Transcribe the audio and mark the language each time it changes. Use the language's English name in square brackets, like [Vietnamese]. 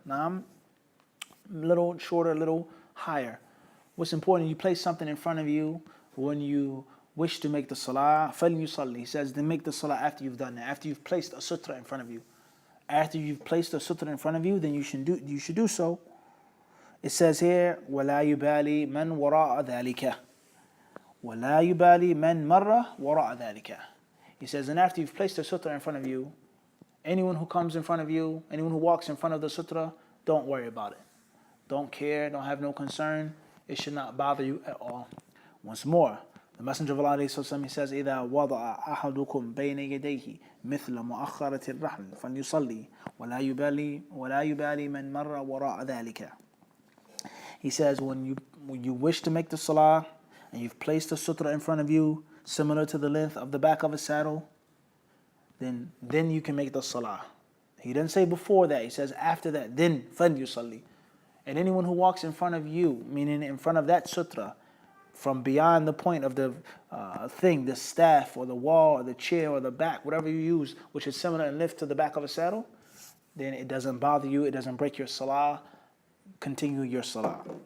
[English] Now I'm a little shorter, a little higher. What's important, you place something in front of you when you wish to make the salah, فَلْيُصَلِّ. He says, then make the salah after you've done that, after you've placed a sutra in front of you. After you've placed a sutra in front of you, then you should do so. It says here, [Arabic] وَلَا يُبَالِي مَنْ وَرَاءَ ذَلِكَ. وَلَا يُبَالِي مَنْ مَرَّ وَرَاءَ ذَلِكَ. [English] He says, and after you've placed a sutra in front of you, anyone who comes in front of you, anyone who walks in front of the sutra, don't worry about it. Don't care, don't have no concern. It should not bother you at all. Once more, the Messenger of Allah, he says, [Arabic] إِذَا وَضَعَ أَحَدُكُمْ بَيْنَ يَدَيْهِ مِثْلَ مُؤَخَّرَةِ الرَّحْلِ فَلْيُصَلِّ وَلَا يُبَالِي مَنْ مَرَّ وَرَاءَ ذَلِكَ. [English] He says, when you wish to make the salah, and you've placed a sutra in front of you, similar to the length of the back of a saddle, then you can make the salah. He didn't say before that, he says after that, then فَلْيُصَلِّ. And anyone who walks in front of you, meaning in front of that sutra, from beyond the point of the thing, the staff or the wall or the chair or the back, whatever you use, which is similar in length to the back of a saddle, then it doesn't bother you, it doesn't break your salah, continue your salah.